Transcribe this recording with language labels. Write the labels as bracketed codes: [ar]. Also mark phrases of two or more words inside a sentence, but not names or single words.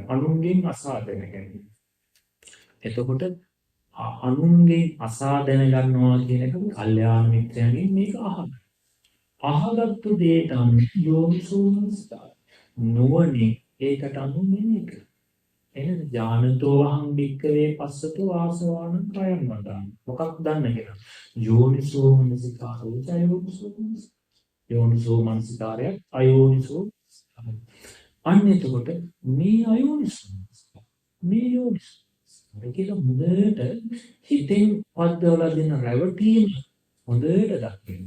[si] අනුන්ගෙන් අසා දැනගන්න. එතකොට අනුන්ගෙන් අසා දැනගන්නවා කියන එක කල්යාණ මිත්‍රයන්ගෙන් මේක අහන්න. අහගත්තු දේට අනුව යෝනිසෝමනසිකාරය. නුවණින් ඒකට අනුව මෙනෙහි කරනවා. [pi] එහෙනම් ඥානතෝ අහං වික්කවේ පස්සතෝ ආසවාන කයං වදාන. [si] මොකක් දන්න කියලා. [pi] යෝනිසෝමනසිකාරෝ අයෝනිසෝමනසිකාරය. [si] යෝනිසෝමනසිකාරය අයෝනිසෝ. අන්න එතකොට මේ අයෝනිසෝ මේ යෝනිසෝ කියලා හොඳට හිතෙන් පද්දවලා දෙන රැවටීම හොඳට දකින්න.